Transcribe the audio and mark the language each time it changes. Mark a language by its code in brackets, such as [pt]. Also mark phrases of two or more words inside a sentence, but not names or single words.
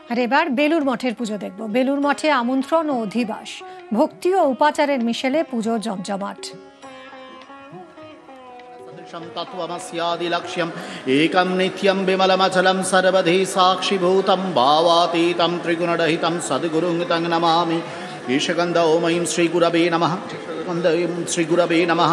[bn] আর এবার বেলুর মঠের পুজো দেখব। বেলুর মঠে আমন্ত্রণ ও অধিবাস, ভক্তি ও উপাচারের মিশেলে পুজোর জমজমাট। [sa] तत्त्वमस्यादिलक्ष्यम् एकं नित्यं विमलमचलं सर्वधि साक्षिभूतं भावातीतं त्रिगुणरहितं सद्गुरुं तं नमामि। ईशगन्ध ॐ ऐं श्रीगुरवे नमः। गन्ध ऐं श्रीगुरवे नमः।